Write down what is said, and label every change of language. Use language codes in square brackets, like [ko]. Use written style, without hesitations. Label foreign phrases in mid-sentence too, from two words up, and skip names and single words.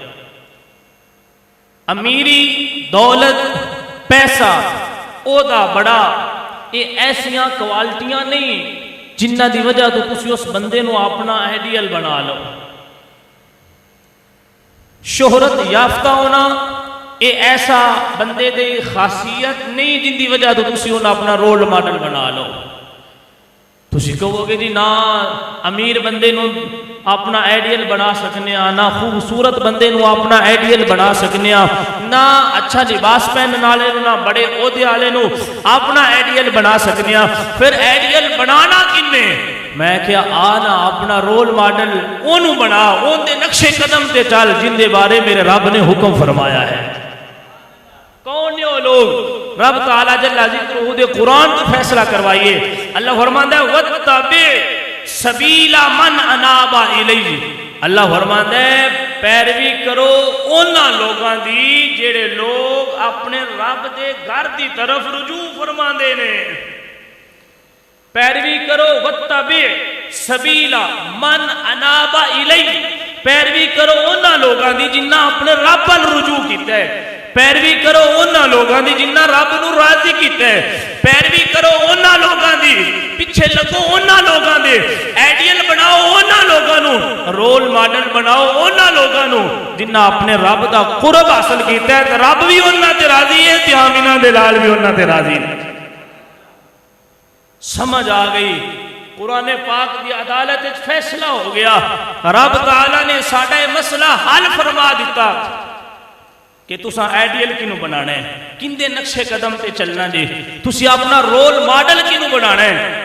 [pa] امیری، دولت، پیسہ، عہدہ بڑا، یہ ایسیاں کوالٹیاں نہیں جنہ دی وجہ تو تسی اس بندے نو اپنا آئیڈیل بنا لو. شہرت یافتہ ہونا یہ ایسا بندے دے خاصیت نہیں جن دی وجہ تو تسی انہاں اپنا [en] role model [pa] بنا لو. تسی کہو گے جی نہ امیر بندے نو اپنا آئیڈیل بنا سکنے ہاں، نہ خوبصورت بندے نو اپنا آئیڈیل بنا سکنے ہاں، نہ اچھا لباس پہننے والے نو، نہ بڑے عہدے والے نو اپنا آئیڈیل بنا سکنے ہاں. پھر آئیڈیل بنانا کنے؟ میں کیا آنا اپنا [en] role model [pa] اونوں بنا، اون دے نقشے قدم تے چل جن دے بارے میرے رب نے حکم فرمایا ہے. کون نے وہ لوگ؟ رب تعالیٰ [ar] جل ذکرہ [pa] دے قرآن کو فیصلہ کروائیے. اللہ فرماندہ ہے [ar] وَاتَّبِعْ سَبِيلَ مَنْ أَنَابَ إِلَيَّ. [pa] اللہ فرماندہ ہے پیروی کرو انہاں لوگاں دی جڑے لوگ اپنے رب دے گھر دی طرف رجوع فرماندے نے. پیروی کرو [ar] وَاتَّبِعْ سَبِيلَ مَنْ أَنَابَ إِلَيَّ. [pa] پیروی کرو انہاں لوگاں دی جنہ اپنے رب ال رجوع کیتا ہے. پیروی کرو انہاں لوگاں دی جنہ رب نو راضی کیتا ہے. پیروی کرو انہاں لوگاں دی، پیچھے لگو انہاں لوگاں دے، آئیڈیل بناؤ انہاں لوگاں نو، [en] role model [pa] بناؤ انہاں لوگاں نو جنہ اپنے رب دا قرب حاصل کیتا ہے. تے رب بھی انہاں تے راضی ہے تے آمینہ دے لال بھی انہاں تے راضی ہے. سمجھ آ گئی؟ قرآن پاک دی عدالت فیصلہ ہو گیا. رب تعالیٰ نے ساڈا یہ مسئلہ حل فرما دیتا کہ تساں آئیڈیل کینوں بنانا ہے، کندے نقشے قدم تے چلنا جی، تسی اپنا [en] role model [pa] کینوں بنانا ہے.